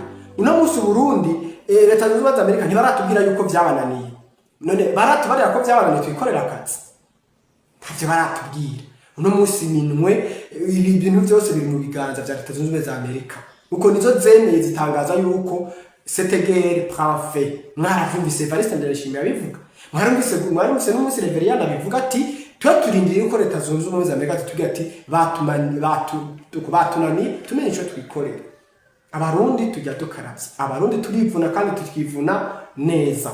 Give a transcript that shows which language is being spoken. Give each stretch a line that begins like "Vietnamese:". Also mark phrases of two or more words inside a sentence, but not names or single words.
Rundi: Uno munsi Burundi Leta Zunze Ubumwe za Amerika ntibaratubwira yuko byabananiye. None baratubarira ko byabananiye twikorera akazi, ntavyo baratubwira. uno munsi minwe ibi bintu byose biri mu biganza bya Leta Zunze Ubumwe za Amerika uko nizo zemeye zitangaza yuko
French: cette guerre prend fin.
Rundi: Mwaravyumvise Evariste Ndayishimiye abivuga, mwarumvise n'umunsi Reveriyana abivuga ati twe turindiriye yuko Leta Zunze Ubumwe za Amerika zitubwira ati batunani tumenye ico twikorera. Abarundi tujya dukaravye, abarundi turivuna kandi tukivuna neza.